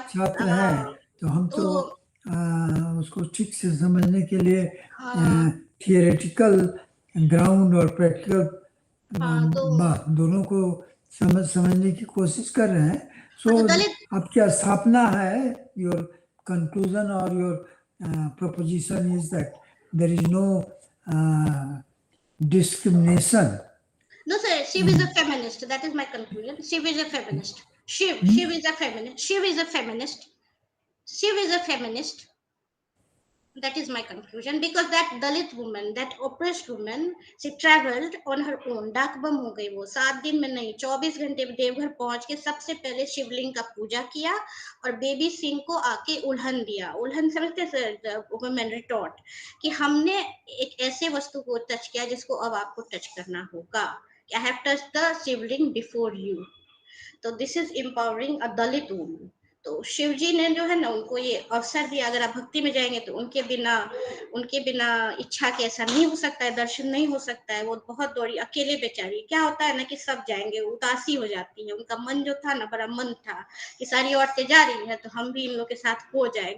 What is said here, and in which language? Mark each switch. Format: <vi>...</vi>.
<hi>छात्र हैं तो हम तो उसको ठीक से समझने के लिए थियोरेटिकल ग्राउंड और प्रैक्टिकल बात दोनों को समझने की कोशिश कर रहे हैं। सो आपकी स्थापना है,</hi> <en>Your conclusion और your proposition is that there is no discrimination. No sir, Shiv is a feminist, that is my conclusion. Shiv is a feminist. Shiv is a feminist. Shiv is a feminist. Shiv is a feminist. That is my conclusion, because that Dalit woman, that oppressed woman, she traveled on her own.</en> <hi>डाक बम हो गई वो, 7 दिन में नहीं, 24 घंटे में देवघर पहुंच के सबसे पहले शिवलिंग का पूजा किया और बेबी सिंह को आके उल्हन दिया। उल्हन समझते सर,</hi> <en>women retort</en> <hi>कि हमने एक ऐसे वस्तु को टच किया जिसको अब आपको टच करना होगा।</hi> <en>I have touched the Shivling before you.</en> <hi>तो</hi> <en>This is empowering a Dalit woman.</en> <hi>तो शिव जी ने जो है ना उनको ये अवसर दिया। अगर आप भक्ति में जाएंगे तो उनके बिना इच्छा के ऐसा नहीं हो सकता है, दर्शन नहीं हो सकता है। वो बहुत दौड़ी, अकेले बेचारी। क्या होता है ना कि सब जाएंगे, उदासी हो जाती है। उनका मन जो था ना, बड़ा मन था कि सारी औरतें जा रही है तो हम भी इन लोग के साथ हो जाए।</hi>